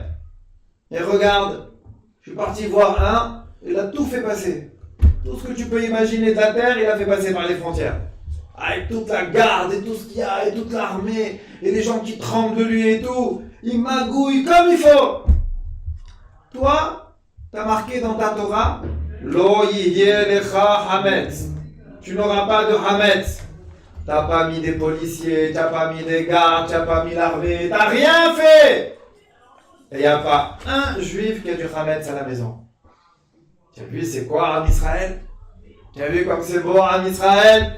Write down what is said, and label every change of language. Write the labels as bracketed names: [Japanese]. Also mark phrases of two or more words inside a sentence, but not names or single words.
[French] Et regarde, je suis parti voir un, il a tout fait passer. Tout ce que tu peux imaginer de la terre, il a fait passer par les frontières. Avec toute la garde et tout ce qu'il y a, et toute l'armée, et les gens qui tremblent de lui et tout. Il magouille comme il faut. Toi, t'as marqué dans ta Torah: [Hebrew] לא יהיה לך חמץ. [French] Tu n'auras pas de hametz. T'as pas mis des policiers, t'as pas mis des gardes, t'as pas mis l'armée, t'as rien fait. Et il n'y a pas un juif qui a du hametz à la maison. Tu as vu c'est quoi en Israël? Tu as vu comme c'est beau en Israël?